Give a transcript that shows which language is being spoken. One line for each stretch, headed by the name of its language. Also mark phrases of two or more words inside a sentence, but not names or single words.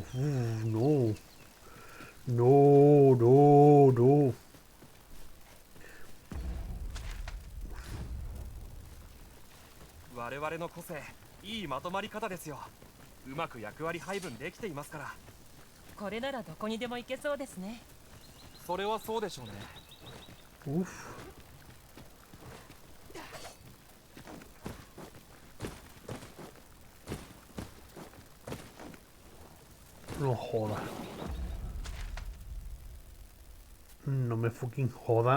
Spanish: No. No.
Japanese: 我々の個性、いいまとまり方ですよ。うまく役割配分できていますから。これならどこにでも行けそうですね。それはそうでしょうね。
Spanish: No joda. No me fucking joda.